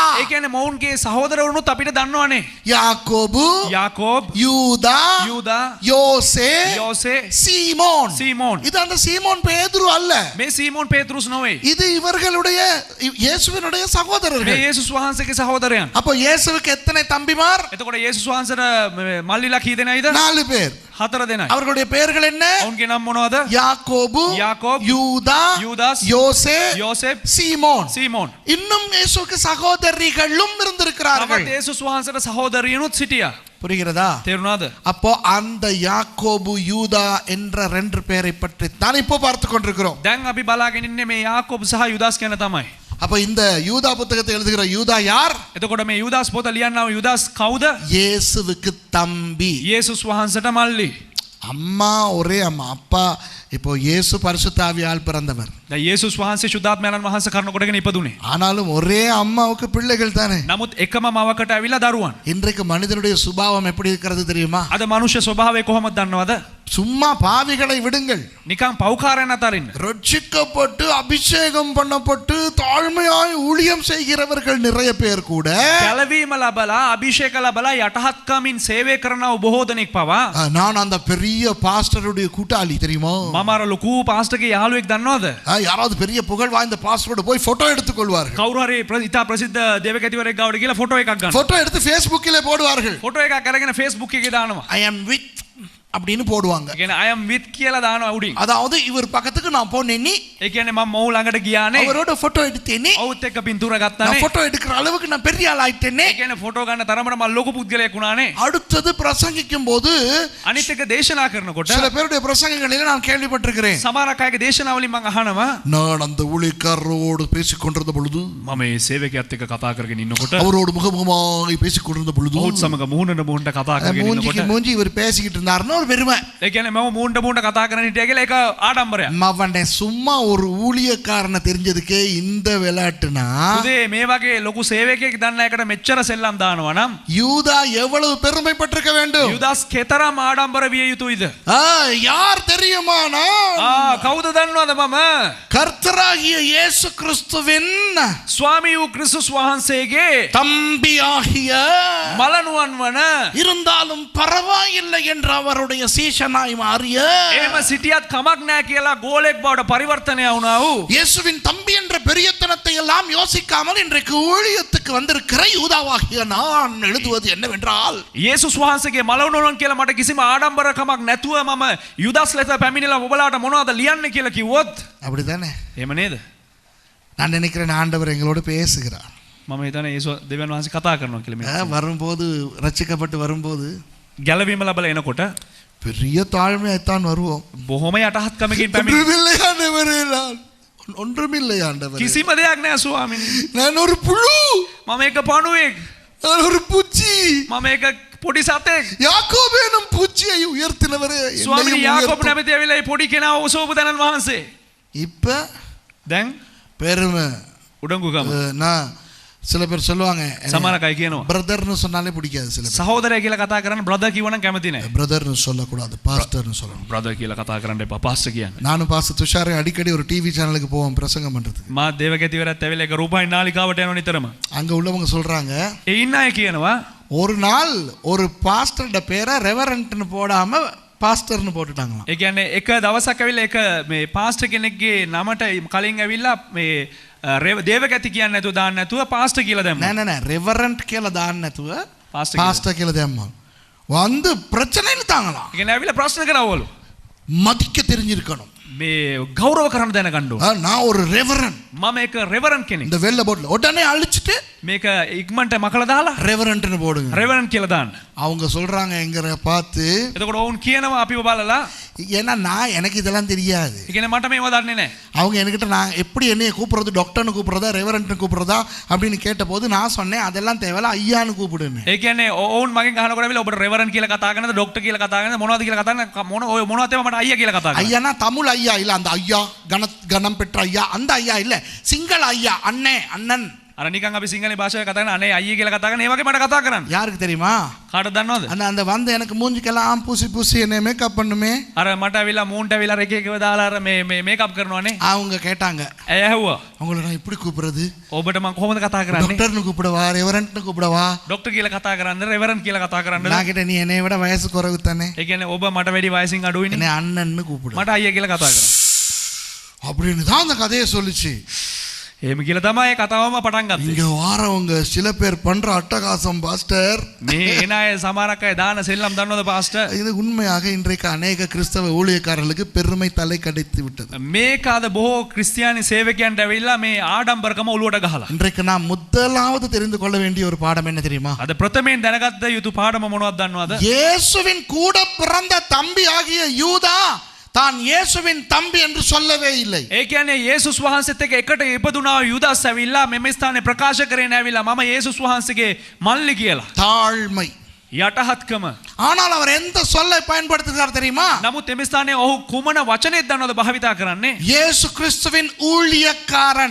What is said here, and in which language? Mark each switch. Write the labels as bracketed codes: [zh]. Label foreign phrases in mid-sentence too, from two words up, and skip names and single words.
[si] ඒ කියන්නේ මොවුන්ගේ සහෝදරවරුනුත් අපිට දන්නවනේ. [ta] யாக்கோபு, [si] යාකෝබ්, [ta] யூதா, [si] යූදා, [ta] யோசே, [si] යෝසේ, [ta] சீமோன். [si] සීමෝන්. [ta] இது அந்த சீமோன் பேதுரு அல்ல. [si] මේ සීමෝන් පේතෘස් නොවේ. [ta] இது இவர்களுடைய இயேசுவினுடைய [si] මේ [ta] சகோதரர்கள். [si] යේසුස් වහන්සේගේ සහෝදරයන්. [ta] அப்போ இயேசுவுக்கு எத்தனை தம்பிமார்? [si] එතකොට යේසුස් වහන්සේට මල්ලිලා කී දෙනයිද? [ta] 4 பேர். [si] 4 දෙනයි. [ta] அவர்களுடைய பெயர்கள் என்ன? [si] ඔවුන්ගේ නම් මොනවද? [ta] யாக்கோபு, யாக்கோப், யூதா, யூதாஸ், யோசே, [si] යෝසෙප්, [ta] சீமோன். [si] සීමෝන්. [ta] இன்னும் இயேசுவுக்கு சகோதரிகளும் இருந்திருக்கிறார்கள். [si] තවත් යේසුස් වහන්සේට සහෝදරියනුත් සිටියා. [ta] புரிகிறதா? [si] තේරුණාද? [ta] அப்போ அந்த யாக்கோபு, யூதா என்ற 2 பேரை பற்றி தான் இப்போ பார்த்து கொண்டிருக்கிறோம். [si] දැන් අපි බලාගෙන ඉන්නේ මේ යාකෝබ් සහ යුදාස් කියන තමයි. [ta] அப்ப இந்த யூதா புத்தகத்தை எழுதுகிற யூதா யார்? [si] එතකොට මේ යුදාස් පොත ලියන්නව යුදාස් කවුද? [ta] இயேசுவுக்கு தம்பி. [si] යේසුස් වහන්සේට මල්ලි. [ta] அம்மா ஒரே அம்மா. அப்பா இப்போ இயேசு பரிசுத்த ஆவியால் பிறந்தவர். [si] දැන් යේසුස් වහන්සේ ශුද්ධාත්මයන් වහන්සේ කරුණ කොටගෙන ඉපදුනේ. [ta] ஆனாலும் ஒரே அம்மாவுக்கு பிள்ளைகள் தானே. [si] නමුත් එකම මවකට ඇවිල්ලා දරුවන්. [ta] இன்றைக்கு மனிதனுடைய சுபாவம் எப்படி இருக்கிறது தெரியுமா? [si] අද මනුෂ්‍ය ස්වභාවය කොහොමද දන්නවද? [ta] சும்மா பாவிகளை விடுங்கள். [si] නිකන් පව්කාරයන් අතරින්න. [ta] ரட்சிக்கப்பட்டு அபிஷேகம் பண்ணப்பட்டு தாழ்மையாய் ஊழியம் செய்கிறவர்கள் நிறைய பேர் கூட [si] කැලවීම ලබලා අභිෂේක ලබලා යටහත්කමින් සේවය කරනව බොහෝ දෙනෙක් පවා [ta] நான் அந்த பெரிய பாஸ்டருடைய கூட்டாளி தெரியுமா? [si] මම අර ලොකු පාස්ටර්ගේ යාළුවෙක් දන්නවද? [ta] யாராவது பெரிய புகழ் வாய்ந்த பாஸ்டரோட போய் போட்டோ எடுத்துக் கொள்வார்கள். [si] කවුරු හරි ඉතා ප්‍රසිද්ධ දේවකැතිවරයෙක් ගාවට ගිහලා ෆොටෝ එකක් ගන්න. [ta] போட்டோ எடுத்து Facebookல போடுவார்கள். [si] ෆොටෝ එකක් අරගෙන Facebook එකේ දානවා. [en] I am with [ta] அப்படின்னு போடுவாங்க. [si] ඒ කියන්නේ [en] I am with [si] කියලා දානවා උඩින්. [ta] அதாவது இவர் பக்கத்துக்கு நான் போனேனி, [si] ඒ කියන්නේ මම මොහු ළඟට ගියානේ. [ta] அவரோட போட்டோ எடுத்தேனி, [si] ඔවුත් එක්ක පින්තූර [ta] நான் [si] ගත්තානේ. [ta] போட்டோ எடுக்கிற அளவுக்கு நான் பெரிய ஆள் ஆயிட்டேனே. [si] ඒ කියන්නේ ෆොටෝ ගන්න තරමට මම ලොකු පුද්ගලයෙක් වුණානේ. [ta] அடுத்தது பிரசங்கிக்கும் போது [si] අනිත් එක දේශනා කරනකොට [ta] சில பேருடைய பிரசங்கங்களில நான் கேள்விப்பட்டிருக்கிறேன். [si] සමහරක් අයගේ දේශනාවලින් මම අහනවා [ta] நான் அந்த ஊழியக்காரரோடு பேசிக் கொண்டிருந்த பொழுது, [si] මම මේ සේවකයාත් එක්ක කතා කරගෙන ඉන්නකොට [ta] அவரோடு முகமுகமாய் பேசிக் கொண்டிருந்த பொழுது, [si] ඔහුත් සමග මුහුණට මුහුණට කතා කරගෙන [ta] மூஞ்சிக்கு [si] ඉන්නකොට [ta] மூஞ்சி இவர் பேசிக்கிட்டு இருந்தாருன்னு ஒரு பெருமை. [si] ඒ කියන්නේ මම මුහුණට මුහුණට කතා කරගෙන හිටියා කියලා ඒක ආඩම්බරයක්. [ta] அவனை சும்மா ஒரு ஊழியக்காரனை தெரிஞ்சதுக்கே இந்த விளையாட்டுனா, [si] උදේ මේ වගේ ලොකු සේවකයෙක් දන්න එකට මෙච්චර සෙල්ලම් දානවා නම් [ta] யூதா எவ்வளவு பெருமைப்பட்டிருக்க வேண்டும்? [si] යුදාස් කෙතරම් ආඩම්බර විය යුතුයිද? [ta] யார் தெரியுமானா, [si] කවුද දන්නවද මම? [ta] கர்த்தராகிய இயேசு கிறிஸ்துவின் [si] ස්වාමී වූ ක්‍රිස්තුස් වහන්සේගේ [ta] தம்பியாகிய, [si] මලනුවන් වන [ta] இருந்தாலும் பரவாயில்லை என்ற அவருடைய சீஷனாய் மாறிய, [si] එහෙම සිටියත් කමක් නැහැ කියලා ගෝලෙක් බවට පරිවර්තනය වුණා වූ [ta] இயேசுவின் தம்பி என்ற பெரியத்தனத்தை எல்லாம் யோசிக்காமல் இன்றைக்கு ஊழியத்துக்கு வந்திருக்கிற யூதாவாகிய நான் எழுதுவது என்னவென்றால், [si] යේසුස් වහන්සේගේ මලනුවන් කියලා මට කිසිම ආඩම්බරකමක් නැතුව මම යුදාස් ලෙස පැමිණිලා ඔබලාට මොනවද ලියන්නේ කියලා කිව්වොත් [ta] அப்படிதானே? [si] එහෙම නේද? [ta] நான் நினைக்கிறேன் ஆண்டவர் எங்களோடு பேசுகிறார். [si] මම හිතන්නේ යේසුස් දෙවියන් වහන්සේ කතා කරනවා කියලා මේ. [ta] வரும்போது ரட்சிக்கப்பட்டு வரும்போது [si] ගැලවීම ලැබලා එනකොට [ta] பெரிய தாழ்மையாய்த்தான் வருவோம். [si] බොහොම යටහත්කමකින් පැමිණ [ta] ஒன்றுமில்லை ஆண்டவரே, நான் ஒன்றுமில்லை ஆண்டவரே, [si] කිසිම දෙයක් නැහැ ස්වාමීනි. [ta] நான் ஒரு புழு, [si] මම එක පණුවෙක්. [ta] நான் ஒரு பூச்சி. [si] මම එක පොඩි සතෙක්. [ta] யாக்கோபு எனும் பூச்சியை உயர்த்தினவரே, [si] ස්වාමීනි [ta] என்னையும் [si] යාකෝබ් [ta] உயர்த்தும். [si] නැමැති ඇවිල්ලා මේ පොඩි කෙනාව ඔසවපු තැනන් වහන්සේ. [ta] இப்ப [si] දැන් [ta] பெருமை. [si] උඩඟුකම. [ta] நான் சில பேர் சொல்லுவாங்க, [si] සමහර අය කියනවා [ta] பிரதர்னு சொன்னாலே பிடிக்காது. சில பேர் [si] සහෝදරය කියලා කතා කරන්න බ්‍රදර් කිව්වනම් කැමති නැහැ. [ta] பிரதர்னு சொல்லக்கூடாது, பாஸ்டர்னு சொல்லணும். [si] බ්‍රදර් කියලා කතා කරන්න එපා පාස්ටර් කියන්නේ. [ta] நானும் பாஸ்டர் துஷாரை அடிக்கடி ஒரு டிவி சேனலுக்கு போவோம் பிரசங்கம் பண்றதுக்கு. [si] මා දේවගැතිවරත් ඇවිල්ලා එක රූපහින් නාලිකාවට යනවා නිතරම. [ta] அங்க உள்ளவங்க சொல்றாங்க, [si] ඒ ඉන්න අය කියනවා [ta] ஒரு நாள் ஒரு பாஸ்டரோட பேரை ரெவரண்ட்னு போடாம பாஸ்டர்னு போட்டுட்டாங்களாம். [si] ඒ කියන්නේ එක දවසක් ඇවිල්ලා එක මේ පාස්ටර් කෙනෙක්ගේ නමට කලින් ඇවිල්ලා මේ දේවගැති කියන්නේ නැතුව දාන්න නැතුව පාස්ටර් කියලා දැම්මා. නෑ නෑ නෑ, ரெவரண்ட் කියලා දාන්න නැතුව පාස්ටර් பாஸ்டர் කියලා දැම්මා. [ta] வந்து பிரச்சனை இழுத்தாங்களாம். [si] ඒ කියන්නේ ඇවිල්ලා ප්‍රශ්න කරවලු. [ta] மதிக்க தெரிஞ்சிருக்கணும். [si] මේ ගෞරව කරන්න දැනගන්න ඕන. [ta] நான் ஒரு ரெவரண்ட். [si] මම එක රෙවරන්ට් කෙනෙක්. [ta] இந்த வெள்ள போட்ல உடனே அழிச்சிட்டு [si] මේක ඉක්මනට මකලා දාලා [ta] ரெவரண்ட்னு போடுங்க. [si] රෙවරන්ට් කියලා දාන්න. [ta] அவங்க சொல்றாங்க எங்கற பார்த்து, [si] එතකොට ඔවුන් කියනවා අපිව බලලා [ta] ஏன்னா எனக்கு இதெல்லாம் தெரியாது. [si] ඒ කියන්නේ මට මේව දන්නේ නැහැ. [ta] அவங்க என்கிட்ட நான் எப்படி என்னைய கூப்பிடுறது, டாக்டர்னு கூப்பிடுறதா ரெவரண்ட்னு கூப்பிடுறதா அப்படின்னு கேட்டபோது நான் சொன்னேன் அதெல்லாம் தேவையில்ல, ஐயான்னு கூப்பிடுன்னு. [si] ඒ කියන්නේ ඔවුන් මගෙන් අහනකොට ඇවිල්ලා ඔබට රෙවරන්ඩ් කියලා කතා කරනද, ડોක්ටර් කියලා කතා කරනද, මොනවද කියලා කතා කරන ඔය මොනවද තේම මට අයියා කියලා කතා කරනවා. [ta] ஐயானா தமிழ் ஐயா இல்ல, அந்த ஐயா கணம் பெற்ற ஐயா அந்த ஐயா இல்ல, சிங்கள ஐயா, அண்ணன். [si] අර නිකන් අපි සිංහල භාෂාවේ කතා කරන අනේ අයියේ කියලා කතා කරන ඒ වගේ මට කතා කරන්න. [ta] யாருக்கு தெரியுமா? [si] කාටද දන්නවද? [ta] அந்த வந்து எனக்கு மூஞ்சிக்கெல்லாம் பூசி என்ன மேக்கப் பண்ணுமே, [si] අර මට ඇවිල්ලා මූන්ට ඇවිල්ලා එක එකව දාලා අර මේ මේකප් කරනවානේ. [ta] அவங்க கேட்டாங்க. [si] ඇය ඇහුවා. [ta] உங்களை நான் எப்படி கூப்பிடுறது? [si] ඔබට මම කොහොමද කතා කරන්නේ? [ta] டாக்டர்னு கூப்பிடவா, ரெவரண்ட்னு கூப்பிடவா? [si] ડોක්ටර් කියලා කතා කරන්නද, රෙවරන්ඩ් කියලා කතා කරන්නද? [ta] நான் கிட்ட நீ என்னை விட வயசு குறைவு தானே, [si] ඒ කියන්නේ ඔබ මට වැඩි වයසින් අඩුයිනේ. [ta] என்னை அண்ணன்னு கூப்பிடு [si] මට අයියා කියලා කතා කරන්න. [ta] அப்படின்னு தான் அந்த கதையை சொல்லுச்சு. [si] එහෙම කියලා තමයි කතාවම පටන් ගත්තේ. [ta] இங்க வாரவங்க சில பேர் பண்ற அட்டகாசம் பாஸ்டர், [si] මේ එන අය සමහරක් අය දාන සෙල්ලම් දන්නවද පාස්ටර්? [ta] இது உண்மையாக இன்றைக்கு அநேக கிறிஸ்தவ ஊழியக்காரர்களுக்கு பெருமை தலை கடித்து விட்டது. [si] මේකාද බොහෝ ක්‍රිස්තියානි සේවකයන්ට ඇවිල්ලා මේ ආඩම්බරකම ඔලුවට ගහලා. [ta] இன்றைக்கு நாம் முதலாவது தெரிந்து கொள்ள வேண்டிய ஒரு பாடம் என்ன தெரியுமா? [si] අද ප්‍රථමයෙන් දැනගත්ත යුතු පාඩම මොනවද දන්නවද? [ta] இயேசுவின் கூட பிறந்த தம்பி ஆகிய யூதா தான் இயேசுவின் தம்பி என்று சொல்லவே இல்லை. [si] ඒ කියන්නේ යේසුස් වහන්සේත් එක්ක එකට ඉපදුනා යුදාස් ඇවිල්ලා මෙම ස්ථානේ ප්‍රකාශ කරගෙන ඇවිල්ලා මම යේසුස් වහන්සේගේ මල්ලි කියලා. [ta] தாழ்மை. [si] යටහත්කම. [ta] ஆனால் அவர் எந்த சொல்லை பயன்படுத்துகிறார் தெரியுமா? [si] නමුත් එම ස්ථානේ ඔහු කුමන වචනයක් දන්නවද භාවිතා කරන්නේ? [ta] இயேசு கிறிஸ்துவின் ஊழியக்காரன்.